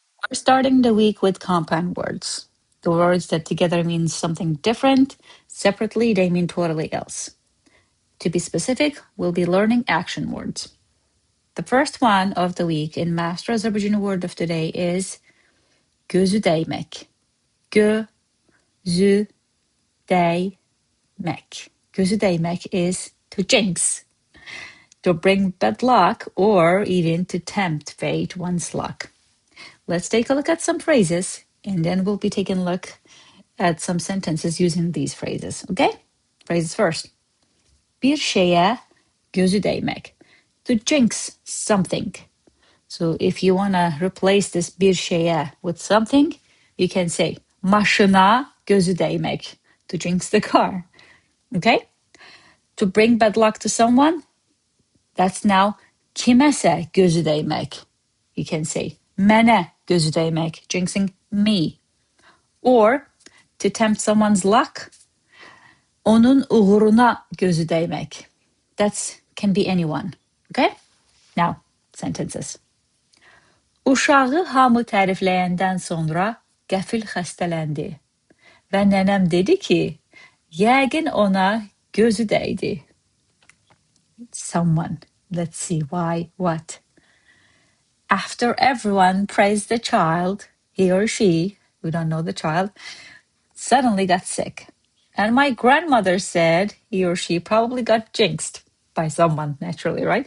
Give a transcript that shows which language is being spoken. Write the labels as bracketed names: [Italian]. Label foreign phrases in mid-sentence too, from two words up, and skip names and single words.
[English] Starting the week with compound words. The words that together mean something different, separately they mean totally else. To be specific, we'll be learning action words. The first one of the week in Master Azerbaijani word of the day is [Azerbaijani] gözü dəymək. Gözü dəymək. Gözü dəymək [English] is to jinx, to bring bad luck, or even to tempt fate one's luck. Let's take a look at some phrases, and then we'll be taking a look at some sentences using these phrases, okay? Phrases first. [Azerbaijani] Bir şeyə gözü dəymək. [English] To jinx something. So if you want to replace this [Azerbaijani] bir şeyə [English] with something, you can say [Azerbaijani] maşına gözü dəymək. [English] To jinx the car, okay? To bring bad luck to someone, that's now [Azerbaijani] kiməsə gözü dəymək. [English] You can say [Azerbaijani] mənə gözü dəymək, [English] jinxing me. Or to tempt someone's luck, [Azerbaijani] onun uğuruna gözü dəymək. [English] That can be anyone, okay? Now, sentences. [Azerbaijani] Uşağı hamı tərifləyəndən sonra qəfil xəstələndi. Və nənəm dedi ki, yəqin ona gözü dəydi. [English] Someone. Let's see why, what. After everyone praised the child, he or she, we don't know the child, suddenly got sick. And my grandmother said he or she probably got jinxed by someone, naturally, right?